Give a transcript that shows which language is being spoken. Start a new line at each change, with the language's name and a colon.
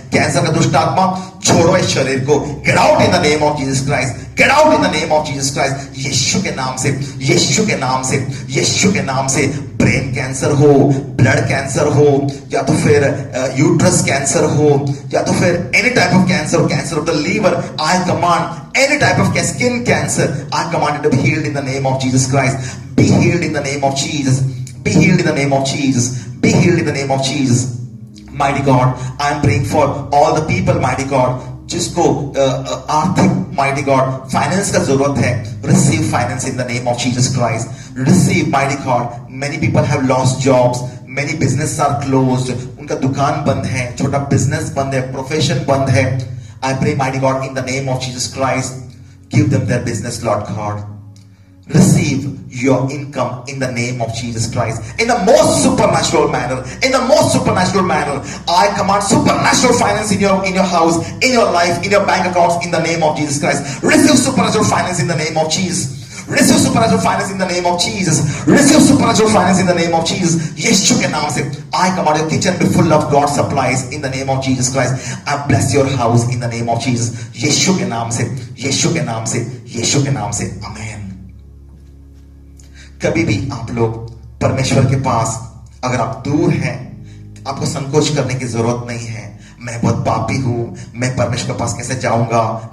Hindi: Cancer का दुष्ट आत्मा छोड़ो इस शरीर को.
English: Get out in the name of Jesus Christ. Get out in the name of Jesus Christ.
Hindi: यीशु के नाम से, यीशु के नाम से, यीशु के नाम से. ब्रेन कैंसर हो, ब्लड कैंसर हो, या तो फिर
English: Uterus cancer हो, या तो फिर any type of cancer, cancer of the liver, I command any type of skin cancer, I command it to be healed in the name of Jesus Christ. Be healed in the name of Jesus. Be healed in the name of Jesus. Be healed in the name of Jesus. Mighty God, I am praying for all the people, mighty God,
Hindi: जिसको आर्थिक,
English: mighty God,
Hindi: finance का जरूरत है.
English: Receive finance in the name of Jesus Christ. Receive, mighty God. Many people have lost jobs. Many businesses are closed.
Hindi: उनका दुकान बंद है, छोटा बिजनेस बंद है, प्रोफेशन बंद है.
English: I pray, mighty God, in the name of Jesus Christ, give them their business, Lord God. Receive your income in the name of Jesus Christ in the most supernatural manner. In the most supernatural manner, I command supernatural finance in your house, in your life, in your bank accounts, in the name of Jesus Christ. Receive supernatural finance in the name of Jesus. Receive supernatural finance in the name of Jesus. Receive supernatural finance in the name of Jesus.
Hindi: यीशु के नाम से
English: I command your kitchen be full of God supplies in the name of Jesus Christ. I bless your house in the name of Jesus.
Hindi: यीशु के नाम से, यीशु के नाम से, यीशु के नाम से. आमीन. कभी भी आप लोग परमेश्वर के पास, अगर आप दूर हैं, आपको संकोच करने की जरूरत नहीं है. मैं बहुत पापी हूं, मैं परमेश्वर के पास कैसे जाऊंगा?